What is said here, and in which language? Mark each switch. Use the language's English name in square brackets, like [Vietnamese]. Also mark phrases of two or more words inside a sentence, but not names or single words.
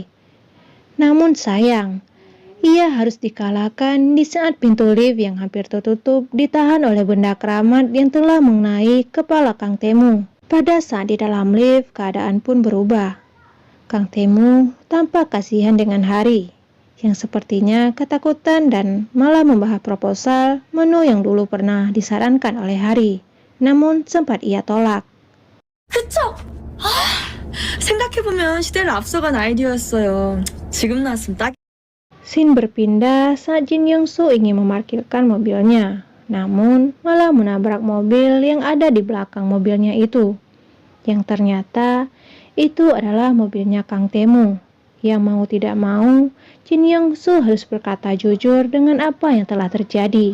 [Indonesian] Namun sayang, ia harus dikalahkan di saat pintu lift yang hampir tertutup ditahan oleh benda keramat yang telah mengenai kepala Kang Tae-moo. Pada saat di dalam lift, keadaan pun berubah. Kang Tae-moo tampak kasihan dengan Hari, yang sepertinya ketakutan dan malah membahas proposal menu yang dulu pernah disarankan oleh Hari. Namun sempat ia tolak. [Korean] 그쵸? 생각해보면 시대를 앞서간 아이디어였어요. 지금 나왔으면 딱. [Indonesian] Scene berpindah saat Jin Young-soo ingin memarkirkan mobilnya, namun malah menabrak mobil yang ada di belakang mobilnya itu. Yang ternyata itu adalah mobilnya Kang Tae-moo. Yang mau tidak mau, Jin Young-soo harus berkata jujur dengan apa yang telah terjadi.